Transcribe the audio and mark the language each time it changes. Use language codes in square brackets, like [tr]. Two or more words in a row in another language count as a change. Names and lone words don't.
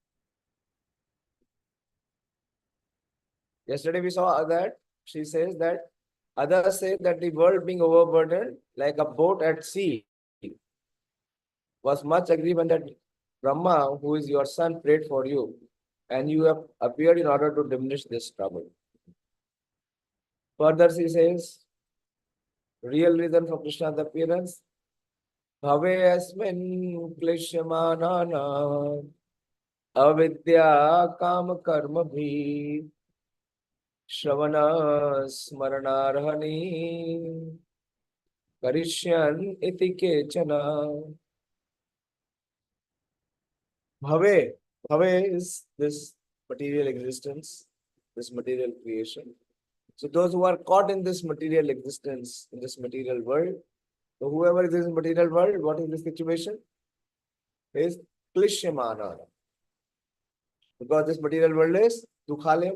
[en] Yesterday we saw that she says that others say that the world being overburdened like a boat at sea was much agreed when that Brahma, who is your son, prayed for you, and you have appeared in order to diminish this trouble. Further, she says, real reason for Krishna's appearance, [sa] भवे अस्मिन् क्लिश्यमानानाम् अविद्या-काम-कर्मभिः श्रवण-स्मरणार्हाणि करिष्यन् इति केचन. [en] Bhave is this material existence, this material creation. So those who are caught in this material existence, in this material world, so whoever is in this material world, what is the situation? Is kliśyamānānām. Because this material world is dukhalayam.